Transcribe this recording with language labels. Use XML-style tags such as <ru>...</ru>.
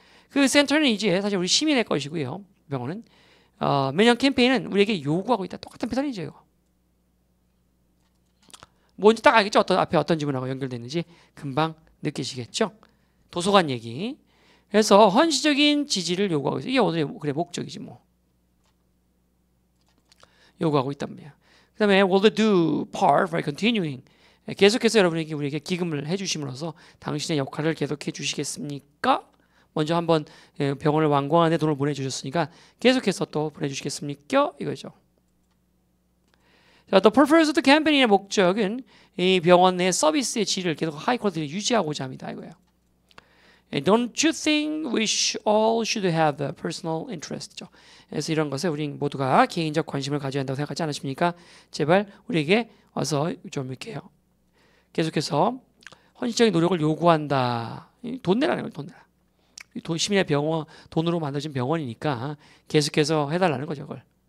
<ko>그 센터는 이제 사실 우리 시민의 것이고요. 병원은 매년 캠페인은 우리에게 요구하고 있다. 똑같은 패턴이죠. 이거. 뭔지 딱 알겠죠? 앞에 어떤 질문하고 연결되는지 금방 느끼시겠죠? 도서관 얘기. 그래서 헌시적인 지지를 요구하고 있어요. 이게 오늘의 그래 목적이지 뭐. 요구하고 있단 말이야.</ko> <en>그 다음에 will they do part for continuing.</en> <ko>계속해서 여러분에게 우리에게 기금을 해주심으로써 당신의 역할을 계속해 주시겠습니까? 먼저 한번 병원을 완공하는데 돈을 보내주셨으니까 계속해서 또 보내주시겠습니까? 이거죠. 자,</ko> <en>the purpose of the campaign</en> <ko>의 목적은 이 병원 내 서비스의 질을 계속 하이 퀄리티를 유지하고자 합니다. 이거예요.</ko> <en>Don't you think we all should have a personal interest?</en> <ko>그래서 이런 것에 우리 모두가 개인적 관심을 가져야 한다고 생각하지 않으십니까? 제발 우리에게 와서 좀 이렇게 계속해서 헌신적인 노력을 요구한다. 돈 내라는 거예요. 돈 내라. 시민의 병원, 돈으로 만들어진 병원이니까 계속해서 해달라는 거죠. 그걸.</ko>